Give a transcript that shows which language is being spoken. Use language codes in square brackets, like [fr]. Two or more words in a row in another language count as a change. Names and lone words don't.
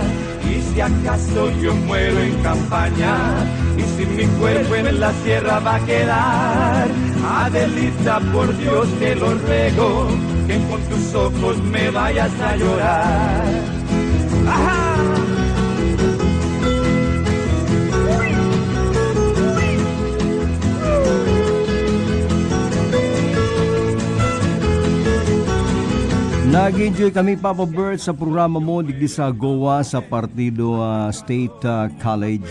[es] Y si acaso yo muero en campaña y si mi cuerpo en la sierra va a quedar, Adelita, por Dios te lo ruego, que con tus ojos me vayas a llorar. ¡Ajá! [bik] Nag-enjoy kami, Papa Bert, sa programa mo digdi sa Goa sa Partido State College.